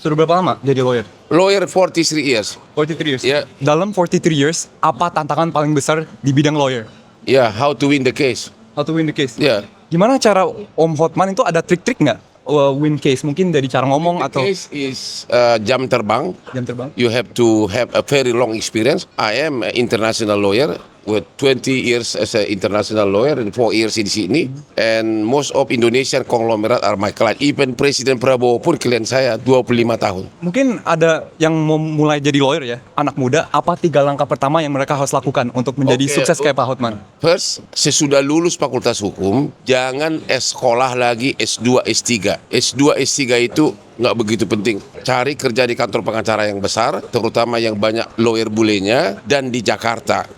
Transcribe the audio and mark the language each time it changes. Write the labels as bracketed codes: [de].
[id] Sudah berapa lama jadi lawyer? [en] Lawyer 43 years. 43 years. Yeah. [id] Dalam [en] 43 years, [id] apa tantangan paling besar di bidang lawyer? [en] Yeah, how to win the case. How to win the case? Yeah. [id] Gimana cara Om Hotman itu ada trik-trik nggak [en] win case? [id] Mungkin dari cara ngomong [en] The [id] atau [en] case is [id] jam terbang. jam terbang? [en] You have to have a very long experience. I am an international lawyer with 20 years as an international lawyer and 4 years [id] di sini. [en] And most of Indonesian conglomerate are my client. [id] Even Presiden Prabowo pun klien saya 25 tahun. Mungkin ada yang mau mulai jadi lawyer ya, anak muda. Apa 3 langkah pertama yang mereka harus lakukan untuk menjadi Oke, sukses kayak Pak Hotman? First, sesudah lulus fakultas hukum, jangan sekolah lagi S2, S3. S2, S3 itu nggak begitu penting. Cari kerja di kantor pengacara yang besar, terutama yang banyak lawyer bulenya, dan di Jakarta.